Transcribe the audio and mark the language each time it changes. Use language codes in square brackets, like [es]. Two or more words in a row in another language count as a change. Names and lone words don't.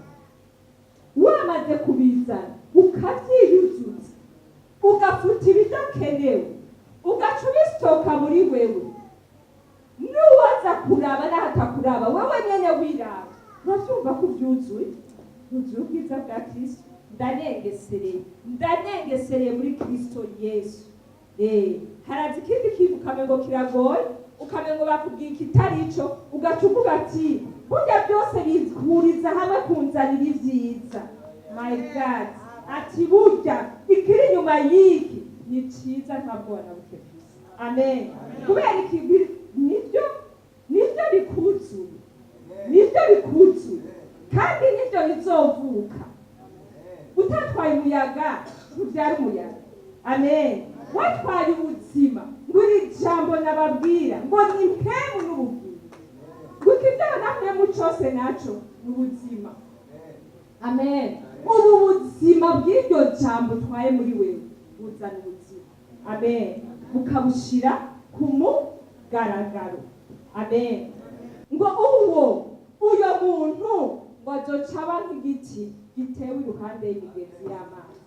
[rn] Wamaze kubizana ukabyiyuzuza, ugafuta ibidakenewe, ugaca ubisitoka muri wewe, n'uwaza kuraba n'ahatakuraba wowe nyene wiraba, uravyumva ko uvyuzuye ubwiza bwa Kristo. Ndanengesereye muri Kristo Yesu. Harazi ikindi kintu ukamengo kiragoye, ukamengo bakubwira ikitari ico, ugaca uvuga ati burya byose bihuriza hamwe kunzanira ibyiza. [en] My God, [rn] ati burya ikiri inyuma y'iki ni cyiza ntabwo wanabuke. Amen. Kubera iki nibyo bikuzuye, kandi nibyo bizovuka. Utatwaye umuyaga ntubyara umuyaga. Amen. Watwaye ubuzima ngo iri jambo nababwira ngo ni mpemu n'ubugingo, kuko ibyaha mpemu cyose naco ni ubuzima. Amen. Ubu buzima bw'iryo jambo twaye muri wewe buzana ubuzima. Amen. Bukabushira ku mugaragaro. Amen. Ngo uyo muntu ngo azoca nk'igiti gitewe iruhande y'imigezi y'amazi.